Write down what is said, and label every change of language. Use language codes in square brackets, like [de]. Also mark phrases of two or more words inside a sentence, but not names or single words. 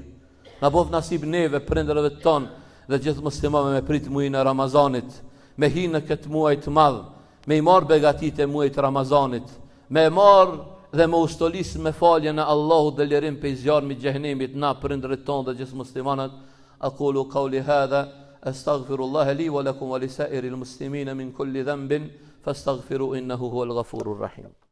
[sq] Na bof nasib neve, prindërve tonë dhe gjithë muslimanëve me prit muajin e Ramazanit, me hinë në këtë muaj të madh, me i marrë begatit e muajit Ramazanit, me e marrë dhe me ustolis me faljen e Allahut dhe lirim pe zjarmi i xhenemit na prindërit tonë dhe gjithë muslimanët. [ar] أقول قولي هذا أستغفر الله لي ولكم ولسائر المسلمين من كل ذنب فاستغفروه إنه هو الغفور الرحيم.